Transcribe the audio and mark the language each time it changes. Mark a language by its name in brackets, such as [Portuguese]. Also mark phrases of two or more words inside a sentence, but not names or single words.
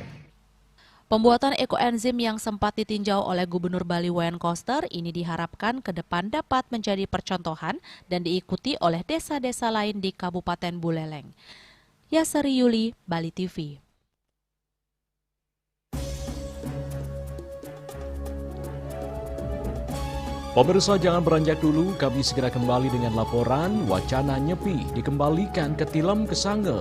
[Indonesian] Pembuatan ekoenzim yang sempat ditinjau oleh Gubernur Bali Wayan Koster ini diharapkan ke depan dapat menjadi percontohan dan diikuti oleh desa-desa lain di Kabupaten Buleleng. Yasari Yuli, Bali TV. Pemirsa, jangan beranjak dulu, kami segera kembali dengan laporan wacana nyepi dikembalikan ke Tilem Kesange.